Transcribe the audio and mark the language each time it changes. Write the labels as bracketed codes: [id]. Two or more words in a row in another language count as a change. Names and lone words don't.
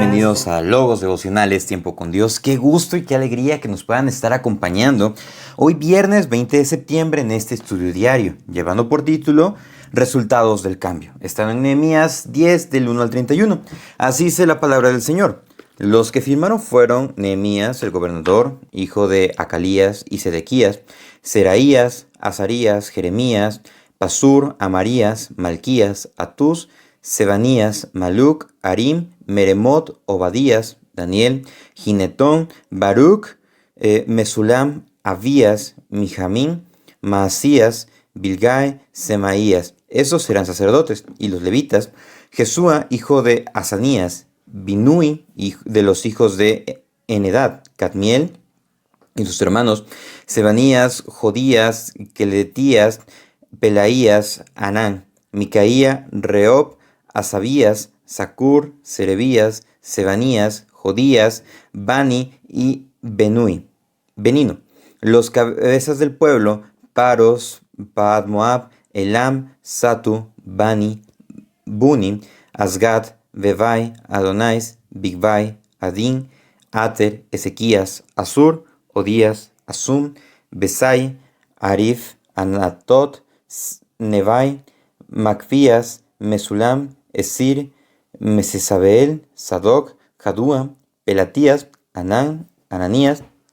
[es] bienvenidos a Logos Devocionales, Tiempo con Dios. Qué gusto y qué alegría que nos puedan estar acompañando hoy viernes 20 de septiembre en este estudio diario, llevando por título Resultados del Cambio. Están en Nehemías 10 del 1 al 31. Así dice la palabra del Señor. Los que firmaron fueron Nehemías, el gobernador, hijo de Acalías y Sedequías, Seraías, Azarías, Jeremías, Pasur, Amarías, Malquías, Atús, Sebanías, Maluc, Arim, Meremot, Obadías, Daniel, Ginetón, Baruch, Mesulam, Abías, Mijamín, Maasías, Bilgai, Semaías. Esos eran sacerdotes. Y los levitas, Jesúa, hijo de Asanías, Binui, de los hijos de Enedad, Cadmiel y sus hermanos, Sebanías, Jodías, Queletías, Pelaías, Anán, Micaía, Reob, Asabías, Zacur, Serebías, Sebanías, Jodías, Bani y Benino. Los cabezas del pueblo, Paros, Paad Moab, Elam, Satu, Bani, Buni, Asgad, Bevai, Adonais, Bigvai, Adin, Ater, Ezequías, Asur, Odías, Asum, Besai, Arif, Anatot, Nevai, Macfías, Mesulam, Esir, Mesesabeel, Sadoc, Jadúa, Pelatías, Ananías,